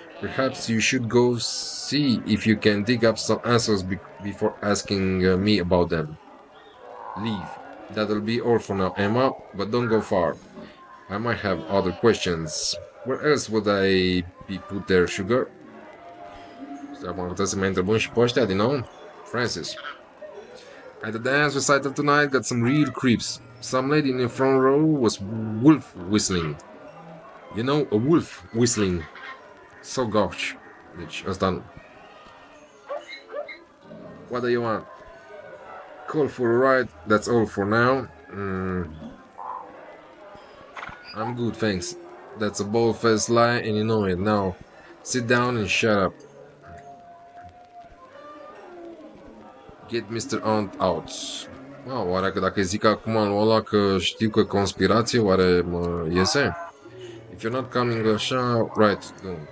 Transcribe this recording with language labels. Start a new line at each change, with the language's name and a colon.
English: Perhaps you should go see if you can dig up some answers before asking me about them. Leave. That'll be all for now, Emma, but don't go far. I might have other questions. Where else would I be put there, sugar?
Romanian: Acum putem să mai întrebăm și pe ăștia din nou?
English: Francis. At the dance recital tonight got some real creeps. Some lady in the front row was wolf whistling. You know, a wolf whistling. So gosh.
Romanian: Deci, ăsta nu.
English: What do you want? Call for a ride, that's all for now. I'm good, thanks. That's a bold-faced lie and you know it. Now, sit down and shut up. Get Mr. Aunt out.
Romanian: Oare că dacă zic acum lui ăla că știu că conspirație, oare mă iese?
English: If you're not coming așa, right, no.